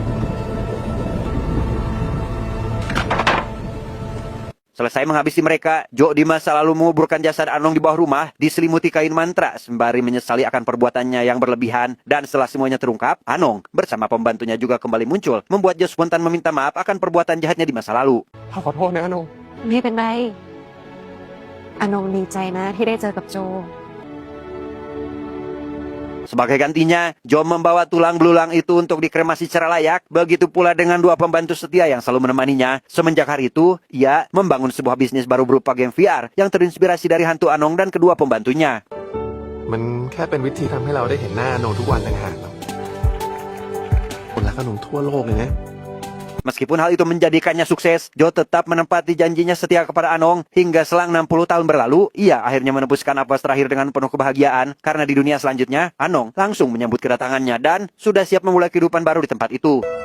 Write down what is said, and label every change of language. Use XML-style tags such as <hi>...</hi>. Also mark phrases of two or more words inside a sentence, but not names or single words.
<id>Selesai menghabisi mereka, Joe di masa lalu menguburkan jasad Anong di bawah rumah, diselimuti kain mantra, sembari menyesali akan perbuatannya yang berlebihan. Dan setelah semuanya terungkap, Anong bersama pembantunya juga kembali muncul, membuat Joe spontan meminta maaf akan perbuatan jahatnya di masa lalu.</id> <th>ข้าขอโทษนะอนง ไม่เป็นไรอนงดีใจนะที่ได้เจอกับโจ</th> <id>Sebagai gantinya, Joe membawa tulang belulang itu untuk dikremasi secara layak. Begitu pula dengan dua pembantu setia yang selalu menemaninya. Semenjak hari itu, ia membangun sebuah bisnis baru berupa game VR yang terinspirasi dari hantu Anong dan kedua pembantunya.</id> <th>มันแค่เป็นวิธีทำให้เราได้เห็นหน้าอนงทุกวันต่างหากครับคนรักอนงทั่วโลกเลยนะ</th> <id>Meskipun hal itu menjadikannya sukses, Joe tetap menempati janjinya setia kepada Anong. Hingga selang 60 tahun berlalu, ia akhirnya menembuskan napas terakhir dengan penuh kebahagiaan. Karena di dunia selanjutnya, Anong langsung menyambut kedatangannya dan sudah siap memulai kehidupan baru di tempat itu.</id>